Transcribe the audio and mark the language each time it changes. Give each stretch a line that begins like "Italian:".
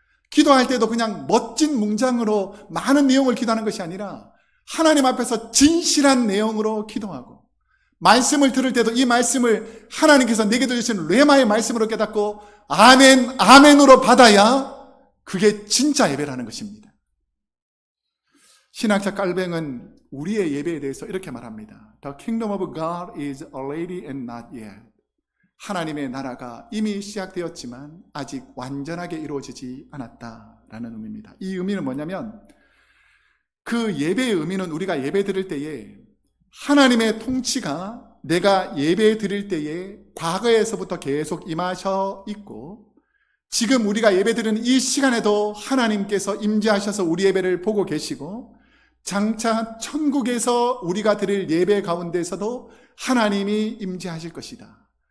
Korean: 기도할 때도 그냥 멋진 문장으로 많은 내용을 기도하는 것이 아니라 하나님 앞에서 진실한 내용으로 기도하고, 말씀을 들을 때도 이 말씀을 하나님께서 내게 주신 레마의 말씀으로 깨닫고 아멘, 아멘으로 받아야 그게 진짜 예배라는 것입니다. 신학자 깔뱅은 우리의 예배에 대해서 이렇게 말합니다.
English: The kingdom of God is already and not yet.
Korean: 하나님의 나라가 이미 시작되었지만 아직 완전하게 이루어지지 않았다라는 의미입니다. 이 의미는 뭐냐면, 그 예배의 의미는 우리가 예배 드릴 때에 하나님의 통치가 내가 예배 드릴 때에 과거에서부터 계속 임하셔 있고, 지금 우리가 예배 드리는 이 시간에도 하나님께서 임재하셔서 우리 예배를 보고 계시고, 장차 천국에서 우리가 드릴 예배 가운데서도 하나님이 임재하실 것이다.